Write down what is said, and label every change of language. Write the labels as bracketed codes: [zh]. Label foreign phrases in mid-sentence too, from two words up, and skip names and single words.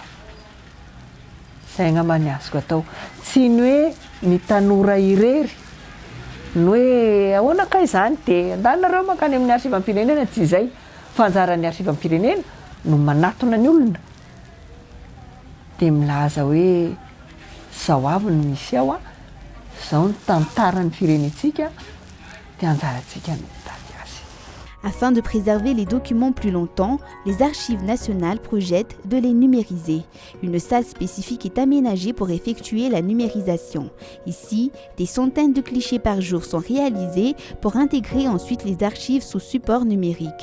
[mg] Zay angamba ny azoko atao. Tsy ny hoe ny tanora irery ny hoe ahoana ka izany dia andaninareo mankany amin'ny arsiva am-pirenena, tsy izay. Fanjaran'ny arsiva am-pirenena no manatona ny olona dia milaza hoe zao avy no misy ao a, zao ny tantaran'ny firenentsika dia anjarantsika no mitady azy. [fr] Afin de préserver les documents plus longtemps, les archives nationales projettent de les numériser. Une salle spécifique est aménagée pour effectuer la numérisation. Ici, des centaines de clichés par jour sont réalisés pour intégrer ensuite les archives sous support numérique.